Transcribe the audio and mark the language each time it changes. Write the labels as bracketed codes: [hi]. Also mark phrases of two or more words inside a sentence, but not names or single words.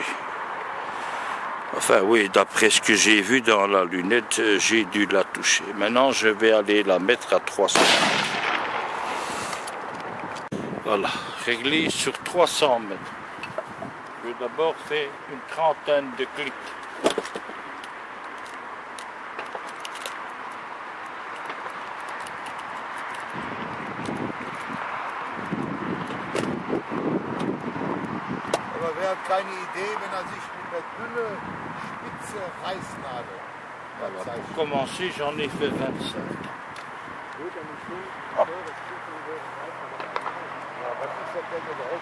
[fr] Enfin oui, d'après ce que j'ai vu dans la lunette, j'ai dû la toucher. Maintenant, je vais aller la mettre à 300. Voilà, réglée sur 300 mètres. Je vais d'abord faire une trentaine de clics. [de] Wer hat keine Idee, wenn er sich mit der dünne, spitze Reißnadel [fr] Voilà, pour commencer, j'en ai fait 25. Ah. [de] Ja, was ist das denn überhaupt